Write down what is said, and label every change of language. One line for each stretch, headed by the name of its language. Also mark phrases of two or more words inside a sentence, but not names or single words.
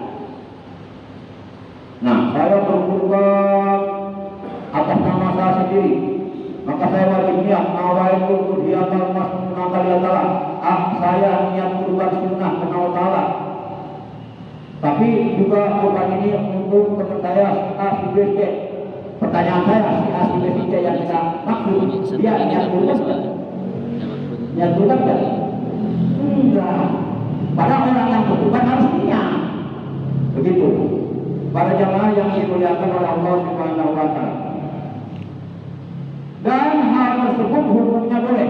Indonesian: Nah, saya berkurban atas nama saya sendiri, maka saya wajib niat
Arabic: نويت أضحية مسنونة لله.
Indonesian: Saya niat kurban sunnah karena
Arabic: الله تعالى.
Indonesian: Tapi juga kurban ini untuk teman saya A, si B, C. Pertanyaan saya, si A, si B, si C yang kita maksud, dia niat kurban kan? Niat kurban kan? Enggak. Padahal orang yang berkurban harus niat. Begitu. Para jamaah yang dimuliakan oleh Allah
Arabic: سبحانه وتعالى.
Indonesian: Dan hal tersebut hukumnya boleh.